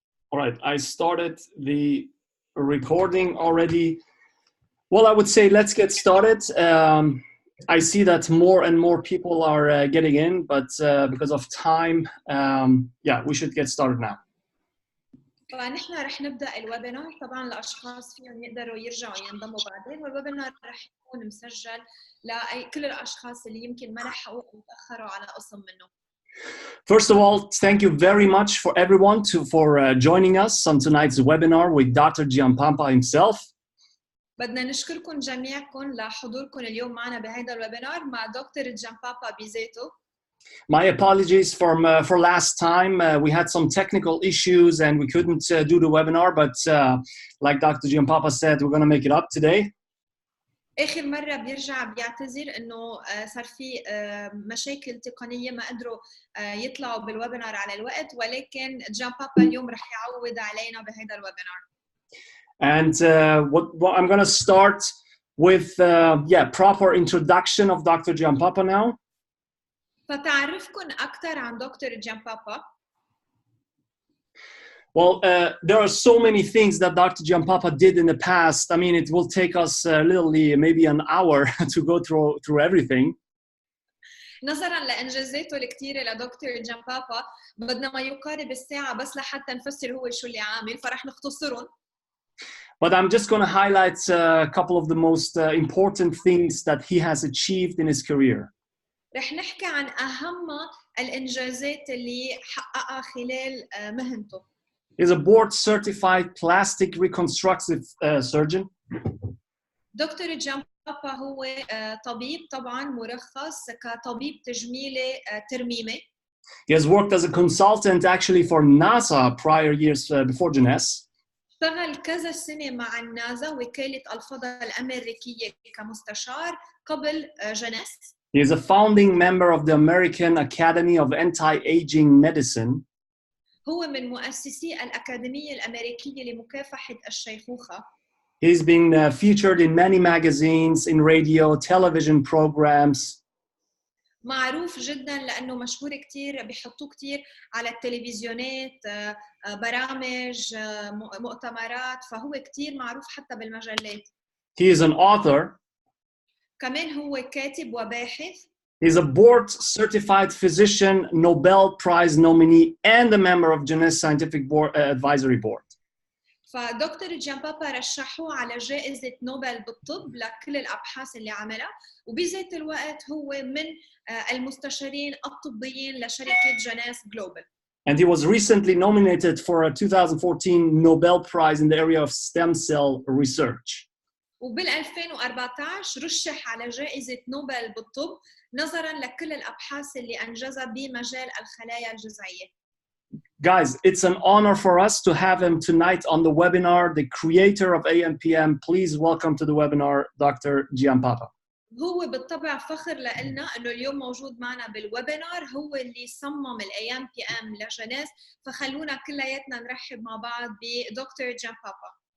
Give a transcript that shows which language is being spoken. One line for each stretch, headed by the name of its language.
English: All right, I started the recording already. Well, I would say let's get started. I see that more and more people are getting in, but because of time, yeah, we should get started now.
Arabic: فنحن رح نبدأ الويبينار. طبعا الأشخاص فيهم يقدروا يرجعوا ينضموا بعدين، والويبينار رح يكون مسجل لكل الأشخاص اللي يمكن ما لحقوا أو تأخروا على قسم منه.
English: First of all, thank you very much for everyone for joining us on tonight's webinar with Dr. Giampapa himself.
Arabic: بدنا نشكركم جميعكم لحضوركم اليوم معنا بهذا الويبينار مع دكتور جامبابا بذاته.
English: My apologies for last time. We had some technical issues and we couldn't do the webinar, but like Dr. Giampapa said, we're going to make it up today.
Arabic: آخر مرة بيرجع بيعتذر إنه صار في مشاكل تقنية ما قدروا يطلعوا بالويبينار على الوقت، ولكن جامبابا اليوم رح يعوض علينا بهذا الويبينار.
English: And what I'm going to start with, proper introduction of Dr. Giampapa now.
Arabic: فتعرفكم أكثر عن دكتور جامبابا.
English: Well, there are so many things that Dr. Giampapa did in the past. I mean, it will take us literally maybe an hour to go through everything.
Arabic: نظراً لإنجازاته الكثيرة لدكتور جامبابا بدنا ما يقارب الساعة بس لحتى نفسر هو شو اللي عامل، فرح نختصرهم.
English: But I'm just going to highlight a couple of the most important things that he has achieved in his career.
Arabic: رح نحكي عن أهم الإنجازات اللي حققها خلال مهنته.
English: He's a board-certified plastic reconstructive surgeon.
Arabic: دكتور جامبابا هو طبيب طبعاً مرخص كطبيب تجميلي ترميمي.
English: He has worked as a consultant actually for NASA prior years before Jeunesse.
Arabic: اشتغل كذا سنة مع النازا وكالة الفضاء الأمريكية كمستشار قبل جنس.
English: He is a founding member of the American Academy of Anti-Aging Medicine.
Arabic: هو من مؤسسي الأكاديمية الأمريكية لمكافحة الشيخوخة.
English: He's been featured in many magazines, in radio, television programs.
Arabic: معروف جدا لأنه مشهور كتير، بيحطوه كتير على التلفزيونات، برامج، مؤتمرات، فهو كتير معروف حتى بالمجلات.
English: He is an author.
Arabic: كمان هو كاتب وباحث.
English: He's a board-certified physician, Nobel Prize nominee, and a member of Jeunesse Scientific Advisory Board.
Arabic: فدكتور جامبابا رشحوه على جائزة نوبل بالطب لكل الأبحاث اللي عملها، وبذات الوقت هو من المستشارين الطبيين لشركة جناس جلوبال.
English: And he was recently nominated for a 2014 Nobel Prize in the area of stem cell research.
Arabic: وبال 2014 رشح على جائزة نوبل بالطب نظراً لكل الأبحاث اللي أنجزها بمجال الخلايا الجذعية.
English: Guys, it's an honor for us to have him tonight on the webinar, the creator of AMPM. Please welcome to the webinar, Dr. Giampapa.
Arabic: هو بالطبع فخر لنا انه اليوم موجود معنا بالويبينار، هو اللي صمم AMPM لجناس، فخلونا كلياتنا نرحب مع بعض بدكتور جامبابا.